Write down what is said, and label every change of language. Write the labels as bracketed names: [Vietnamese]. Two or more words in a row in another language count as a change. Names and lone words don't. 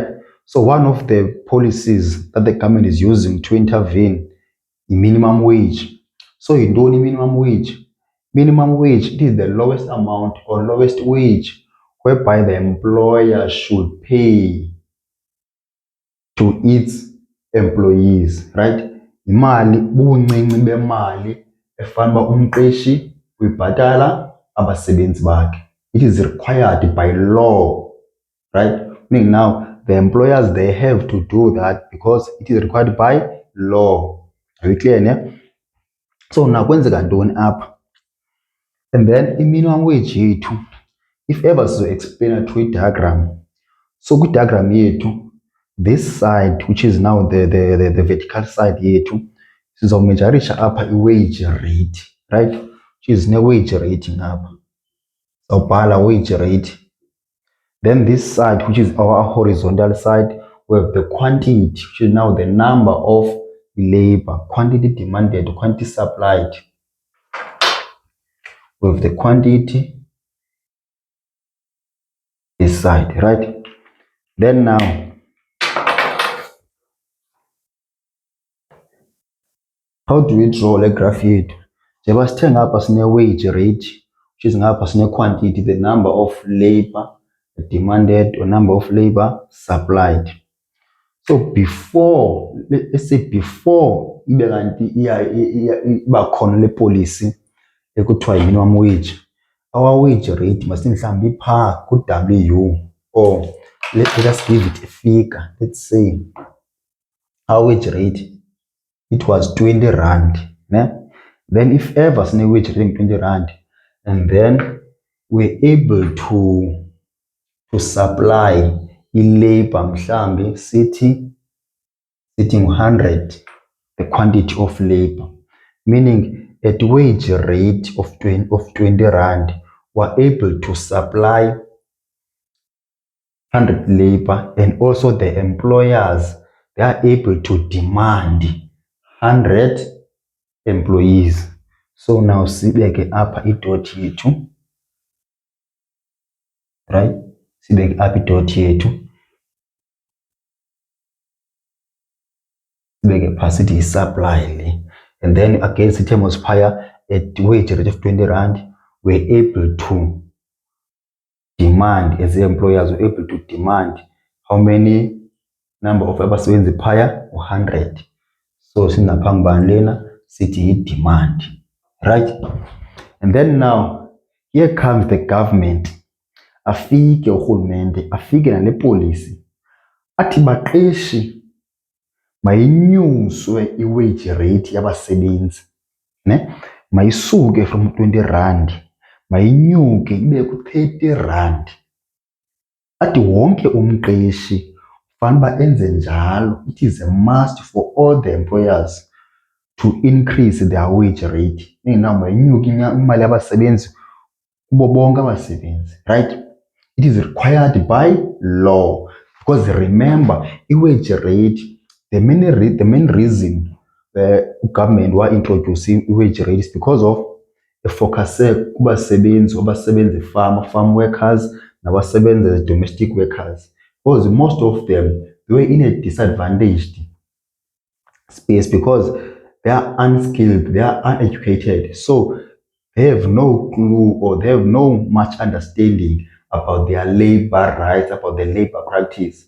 [English] So one of the policies that the government is using to intervene is minimum wage. So you don't need minimum wage. Minimum wage, it is the lowest amount or lowest wage whereby the employer should pay to its employees, right? [Xhosa] Imali, ubuncinci bemali efanele umqeshi uyibhatala abasebenzi bakhe. [English] It is required by law, right? Meaning now the employers, they have to do that because it is required by law. Are you clear? Yeah? So now [Xhosa] kwenzeka ntoni apha? [English] And then minimum wage yethu, if ever so explain through a diagram. So good diagram yethu, this side, which is now the vertical side yethu, [Xhosa] sizawumejarisha apha [English] i-wage rate, right? Which is ne wage rate apha. Awubhala wage rate. Then this side, which is our horizontal side, we have the quantity, which is now the number of labor, quantity demanded, quantity supplied. We have the quantity, this side, right? Then now, how do we draw a graph yethu? [Xhosa] Njengoba sithe ngapha sine [English] wage rate, which is [Xhosa] ngapha sine [English] quantity, the number of labor demanded or number of labor supplied. So before, let's say before [Xhosa] ibe kanti iba khona le [English] policy ekuthiwa minimum wage, our wage rate [Xhosa] masithi mhlawumbi ipha ku-W, [English] or let us give it a figure. Let's say our wage rate, it was 20 rand. Ne? Then if ever sine wage rate 20 rand, and then we're able to supply i-labor [Xhosa] mhlawumbi sithi [English] 100, the quantity of labor, meaning at wage rate of 20 rand, we're able to supply 100 labor, and also the employers, they are able to demand 100 employees. So now [Xhosa] sibeke apha idot yethu, right? Sibeke apha idot yethu, sibeke pha sithi supply le. [English] And then again [Xhosa] sithe mosiphaya [English] at wage rate of 20 rand, we're able to demand, as the employers were able to demand how many number of [Xhosa] abasebenzi phaya? [English] 100. [Xhosa] So sinapha ngibani lena? Sithi [English] demand, right? And then now here comes the government. [Xhosa] Afike urhulumente, afike nale policy, athi baqeshi mayinyuswe i-wage rate yabasebenzi, ne? Mayisuke [English] from 20 rand, [Xhosa] mayinyuke ibe ku-30 rand. Athi wonke umqeshi fanele enze njalo. [English] It is a must for all the employers to increase their wage rate. [Xhosa] Now mayinyuke imali yabasebenzi kubo bonke abasebenzi, right? [English] It is required by law, because remember, i-wage rate, the main reason the government were introducing i-wage rate is because of a focus kubasebenzi farm workers nabasebenzi as domestic workers, because most of them, they were in a disadvantaged space because they are unskilled, they are uneducated, so they have no clue or they have no much understanding about their labor rights, about the labor practice.